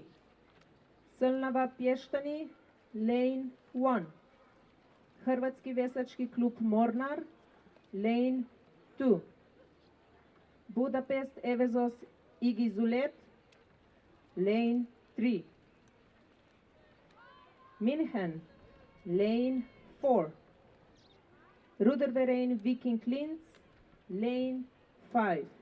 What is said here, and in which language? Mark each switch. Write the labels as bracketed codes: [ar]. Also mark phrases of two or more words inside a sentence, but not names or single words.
[en] Srnava Pještani, lane 1. Hrvatski veslački klub Mornar, lane 2. Budapest Evezos Igizulet, lane 3. München, lane 4. Ruderverein Viking Linz, lane 5.